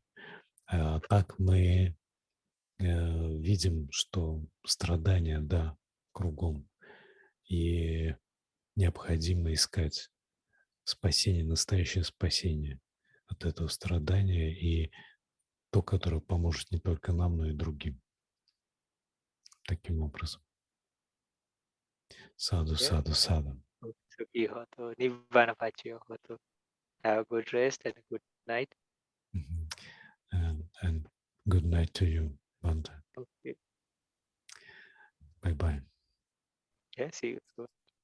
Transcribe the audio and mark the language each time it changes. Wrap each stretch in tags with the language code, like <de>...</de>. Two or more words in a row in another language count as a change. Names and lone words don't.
<ru>А так мы видим, что страдания, да, кругом, и необходимо искать спасение, настоящее спасение от этого страдания и то, которое поможет не только нам, но и другим. Таким образом. Саду,</ru> <en>yeah.</en> <pi>саду, саду. Sukhi hoto, nibbana pachayo hoto.</pi> <en>Have a good rest and a good night. Мгм. And good night to you, Bhante. Okay. Bye-bye. Yeah, see you soon.</en>